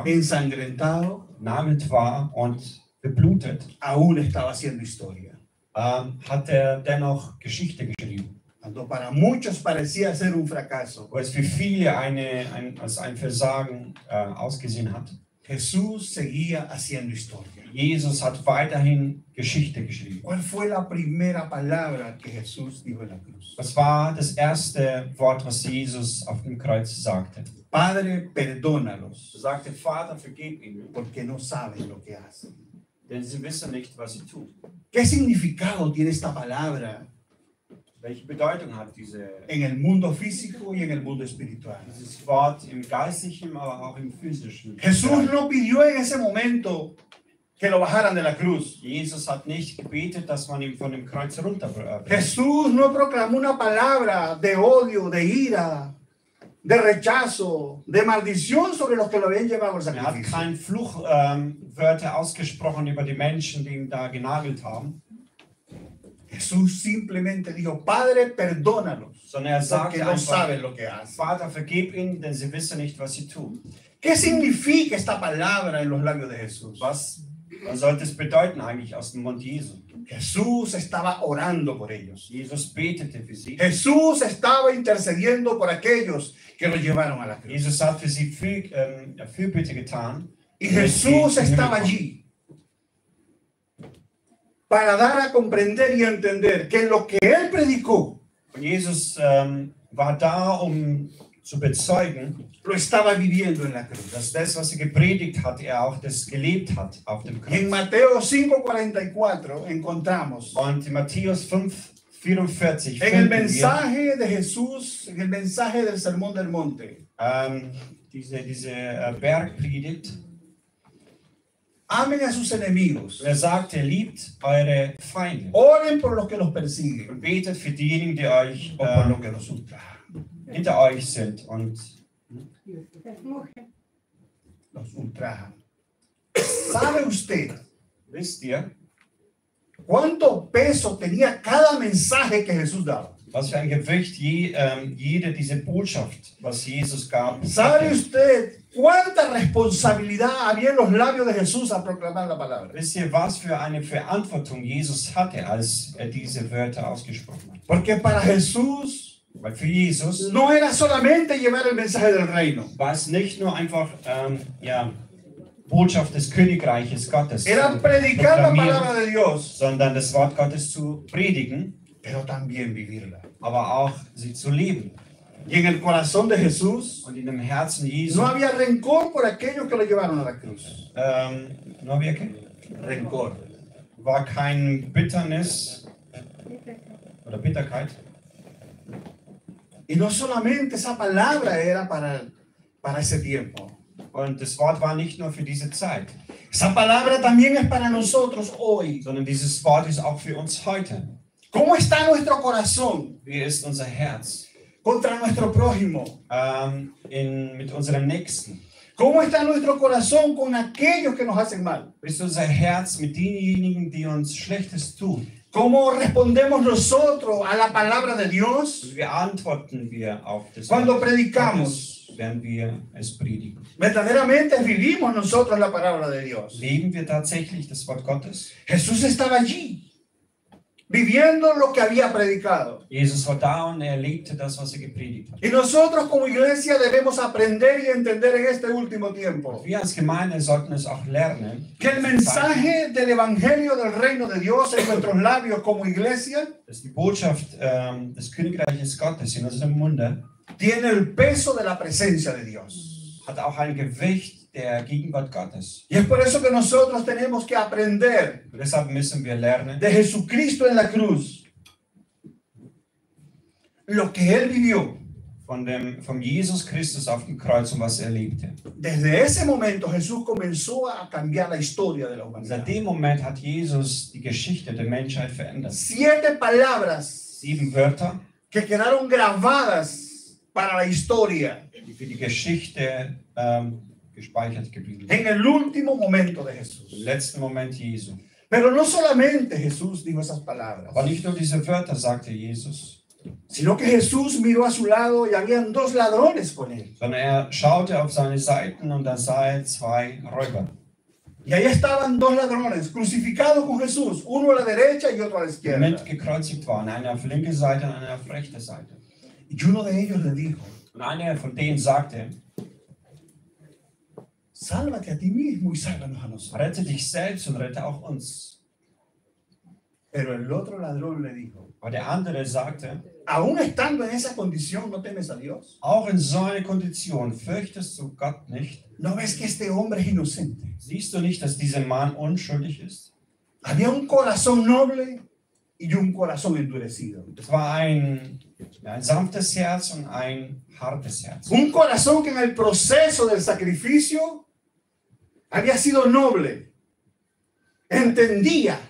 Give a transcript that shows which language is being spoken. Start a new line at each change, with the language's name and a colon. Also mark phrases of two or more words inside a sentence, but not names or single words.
Spanish: ensangrentado,
German: nagelt war und beblutet,
Spanish: aún estaba haciendo historia.
German: hat er dennoch Geschichte geschrieben.
Spanish: Cuando para muchos parecía ser un fracaso,
German: Wo es für viele als ein Versagen ausgesehen hat.
Spanish: Jesús seguía haciendo historia.
German: Jesus hat weiterhin Geschichte geschrieben.
Spanish: ¿Cuál fue la primera palabra que Jesús dijo en la cruz?
German: Das war das erste Wort, was Jesus auf dem Kreuz sagte.
Spanish: Padre, perdónalos,
German: Er sagte, Vater, vergib ihnen,
Spanish: porque no saben lo que hacen.
German: denn sie wissen nicht, was sie tun.
Spanish: ¿Qué significado tiene esta palabra
German: Welche Bedeutung hat dieses
Spanish: en el mundo físico y en el mundo espiritual?
German: Wort im geistlichen, aber auch im physischen?
Spanish: Jesús no pidió en ese momento que lo bajaran de la cruz.
German: Jesus hat nicht gebetet, dass man ihn von dem Kreuz runterbringt.
Spanish: Jesús no proclamó una palabra de odio, de ira, de rechazo, de maldición sobre los que lo habían llevado al
German: Er hat
Spanish: sacrificio.
German: kein Fluchwörter ausgesprochen über die Menschen, die ihn da genagelt haben,
Spanish: Jesús simplemente dijo, Padre, perdónalos,
German: sondern er
Spanish: porque
German: sagte
Spanish: no
German: einfach,
Spanish: saben lo que hacen.
German: Vater, vergib ihnen, denn sie wissen nicht, was sie tun.
Spanish: ¿Qué significa esta palabra en los labios de Jesús?
German: Was sollte es bedeuten eigentlich aus dem Mund Jesu?
Spanish: Jesús estaba orando por ellos.
German: Jesus betete für sie.
Spanish: Jesús estaba intercediendo por aquellos que lo llevaron a la cruz.
German: Jesus hat für sie Fürbitte getan.
Spanish: Y Jesús estaba allí para dar a comprender y a entender que lo que él predicó
German: Und Jesus war da, zu bezeugen,
Spanish: lo estaba viviendo en la cruz.
German: dass das, was er gepredigt hat, er auch das gelebt hat auf dem
Spanish: Y en
German: Kreuz.
Spanish: Mateo 5:44 encontramos
German: Und in Matthäus 5:44
Spanish: en el
German: finden wir
Spanish: mensaje de Jesús, en el mensaje del Sermón del Monte,
German: diese Bergpredigt.
Spanish: amen a sus enemigos,
German: Er sagte, liebt eure Feinde
Spanish: oren por los que los persiguen
German: und betet für diejenigen, die euch
Spanish: o por los que los ultrajan.
German: hinter euch sind und
Spanish: Los ultrajan. ¿Sabe usted
German: wisst ihr,
Spanish: cuánto peso tenía cada mensaje que Jesús daba?
German: was für ein Gewicht jede diese Botschaft, was Jesus gab,
Spanish: ¿Sabe
German: hatte?
Spanish: usted cuánta responsabilidad había en los labios de Jesús al proclamar la palabra?
German: Wisst ihr, was für eine Verantwortung Jesus hatte, als er diese Wörter ausgesprochen hat?
Spanish: Porque para Jesús
German: Weil für Jesus
Spanish: no era solamente llevar el mensaje del reino,
German: war es nicht nur einfach Botschaft des Königreiches Gottes
Spanish: era
German: zu
Spanish: predicar la
German: proklamieren,
Spanish: palabra de Dios,
German: sondern das Wort Gottes zu predigen,
Spanish: pero también vivirla.
German: aber auch sie zu leben.
Spanish: Y en el corazón de Jesús
German: Und in dem Herzen Jesu,
Spanish: no había rencor por aquellos que lo llevaron a la cruz.
German: nur wirklich,
Spanish: Rencor.
German: war kein Bitternis oder Bitterkeit.
Spanish: Y no solamente esa palabra era para ese tiempo.
German: Und das Wort war nicht nur für diese Zeit,
Spanish: Esa palabra también es para nosotros hoy.
German: sondern dieses Wort ist auch für uns heute.
Spanish: ¿Cómo está nuestro corazón
German: Wie ist unser Herz
Spanish: contra nuestro prójimo?
German: mit unserem Nächsten?
Spanish: ¿Cómo está nuestro corazón con aquellos que nos hacen mal?
German: Wie ist unser Herz mit denjenigen, die uns Schlechtes tun?
Spanish: ¿Cómo respondemos nosotros a la palabra de Dios
German: Wie antworten wir auf das
Spanish: cuando
German: Wort
Spanish: predicamos?
German: Gottes, während wir es predigen?
Spanish: Verdaderamente vivimos nosotros la palabra de Dios.
German: Leben wir tatsächlich das Wort Gottes?
Spanish: Jesús estaba allí, viviendo lo que había predicado.
German: Jesus war da und er lebte das, was er gepredigt hat.
Spanish: Y nosotros como iglesia debemos aprender y entender en este último tiempo
German: Wir als Gemeinde sollten es auch lernen,
Spanish: que el mensaje del evangelio del reino de Dios en nuestros labios como iglesia
German: dass die Botschaft des Königreiches Gottes in unserem Munde
Spanish: tiene el peso de la presencia de Dios.
German: hat auch ein Gewicht der Gegenwart Gottes.
Spanish: Y es por eso que nosotros tenemos que aprender
German: Und deshalb müssen wir lernen,
Spanish: de Jesucristo en la cruz lo que Él vivió.
German: von Jesus Christus auf dem Kreuz und was er lebte.
Spanish: Desde ese momento Jesús comenzó a cambiar la historia de la
German: Und
Spanish: humanidad.
German: seit dem Moment hat Jesus die Geschichte der Menschheit verändert.
Spanish: 7 palabras
German: 7 Wörter,
Spanish: que quedaron grabadas para la historia
German: die für die Geschichte gespeichert geblieben sind.
Spanish: en el último momento de Jesús.
German: Im letzten Moment Jesu.
Spanish: Pero no solamente Jesús dijo esas palabras,
German: Aber nicht nur diese Wörter sagte Jesus,
Spanish: sino que Jesús miró a su lado y habían 2 ladrones con él.
German: sondern er schaute auf seine Seiten und da sah er 2 Räuber.
Spanish: Y ahí estaban 2 ladrones crucificados con Jesús, uno a la derecha y otro a la
German: Die
Spanish: izquierda.
German: mitgekreuzigt waren, einer auf linke Seite und einer auf rechte Seite.
Spanish: Y uno de ellos le dijo,
German: Und einer von denen sagte,
Spanish: sálvate a ti mismo y sálvanos a nosotros.
German: rette dich selbst und rette auch uns.
Spanish: Pero el otro ladrón le dijo,
German: Aber der andere sagte,
Spanish: aún estando en esa condición, ¿no temes a Dios?
German: auch in so einer Kondition fürchtest du Gott nicht?
Spanish: ¿No ves que este hombre es inocente?
German: Siehst du nicht, dass dieser Mann unschuldig ist?
Spanish: Había un corazón noble y un corazón endurecido.
German: Es war ein sanftes Herz und ein hartes Herz.
Spanish: Un corazón que en el proceso del sacrificio había sido noble, entendía,